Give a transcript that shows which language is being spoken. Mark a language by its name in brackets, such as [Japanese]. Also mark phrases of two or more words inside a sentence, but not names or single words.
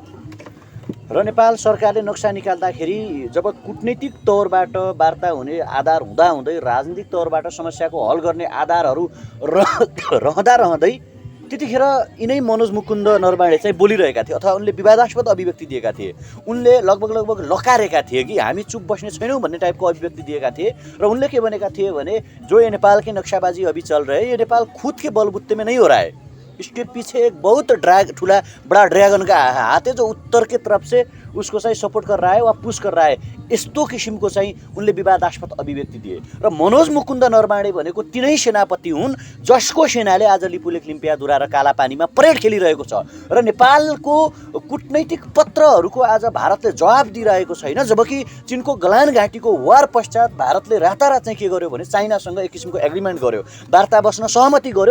[Nepali] र नेपाल सरकारले नक्सा निकाल्दाखेरि जब कूटनीतिक तौरबाट वार्ता हुने आधार हुँदाहुँदै राजनीतिक तौरबाट समस्याको हल गर्ने आधारहरू रहँदै त्यतिखेर यिनै मनोज मुकुन्द नरवाडे चाहिँ बोलिरहेका थिए अथवा उनले विवादास्पद अभिव्यक्ति दिएका थिए। उनले लगभग लकारेका थिए कि हामी चुप बस्ने छैनौँ भन्ने टाइपको अभिव्यक्ति दिएका थिए। र उनले के भनेका थिए भने [Hindi] जो ये नेपाल के नक्शाबाजी अभी चल रहे, ये नेपाल खुद के बलबुत्ते में नहीं हो रहा है, इसके पीछे एक बहुत बड़ा ड्रैगन का हाथ है जो उत्तर के तरफ से उसको चाहिँ सपोर्ट कर रहा है वा पुश कर रहा है। [Nepali] यस्तो किसिमको चाहिँ उनले विवादास्पद अभिव्यक्ति दिए। र मनोज मुकुन्द नरवाडे भनेको तिनै सेनापति हुन् जसको सेनाले आज लिपुलेख लिम्पियाधुरा र कालापानीमा परेड खेलिरहेको छ र नेपालको कूटनैतिक पत्रहरूको आज भारतले जवाब दिइरहेको छैन। जबकि चीनको गलान घाटीको वार पश्चात भारतले रातारात चाहिँ के गर्यो भने चाइनासँग एक किसिमको एग्रिमेन्ट गर्यो, वार्ता बस्न सहमति गर्यो।